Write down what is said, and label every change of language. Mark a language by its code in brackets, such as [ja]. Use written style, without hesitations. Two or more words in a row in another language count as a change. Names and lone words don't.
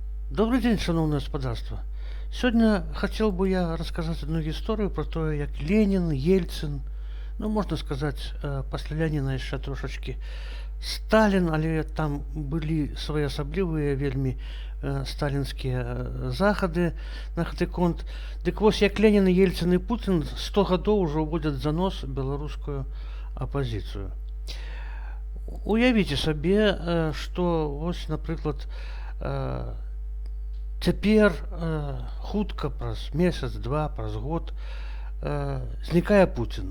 [ru] Добрый день, шановное господарство. Сегодня хотел бы я рассказать одну историю про то, як Ленин, Ельцин, ну, можно сказать, пасля Ленина еще трошечки Сталин, [be] але там были своеасаблівыя вельмі сталінскія захады на гэты конт. Дык вось [ru] як Ленин, Ельцин и Путин 100 гадоў уже уводят за нос [be] беларускую апозіцыю. Уявіце сабе, што вось, напрыклад, цяпер хутка праз месяц, два, праз год знікае Путин.